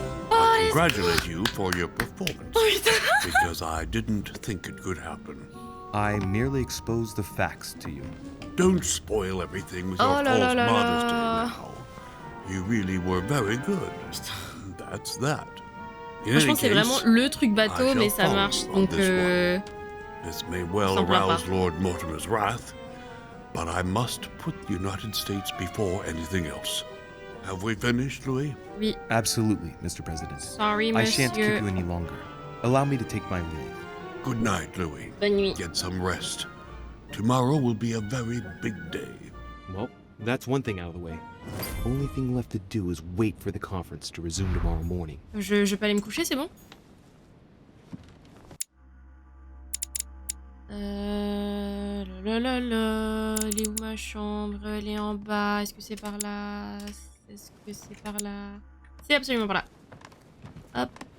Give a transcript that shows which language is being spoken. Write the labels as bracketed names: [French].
[English] I congratulate you for your performance, because I didn't think it could happen. I merely exposed the facts to you. Don't spoil everything with your false modesty now. You really were very good. That's that. [French] Franchement, c'est vraiment le truc bateau, mais ça marche. Donc, [English] This may well arouse Lord Mortimer's wrath, but I must put the United States before anything else. Have we finished, Louis? [French] Oui. [English] Absolutely, Mr. President. Sorry, I shan't [French] monsieur. [English] keep you any longer. Allow me to take my leave. Good night, Louis. [French] Bonne nuit. [English] Get some rest. Tomorrow will be a very big day. Well, that's one thing out of the way. Only thing left to do is wait for the conference to resume tomorrow morning. [French] Je peux aller me coucher, c'est bon? Elle est où ma chambre? Elle est en bas. Est-ce que c'est par là? Est-ce que c'est par là? C'est absolument par là. Hop.